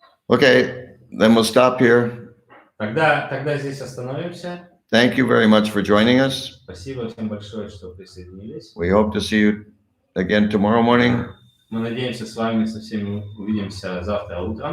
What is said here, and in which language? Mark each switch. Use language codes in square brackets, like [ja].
[en] Okay, then we'll stop here. [ru] Тогда здесь остановимся. [en] Thank you very much for joining us. [ru] Спасибо всем большое, что присоединились. [en] We hope to see you again tomorrow morning. [ru] Мы надеемся, с вами со всеми увидимся завтра утром.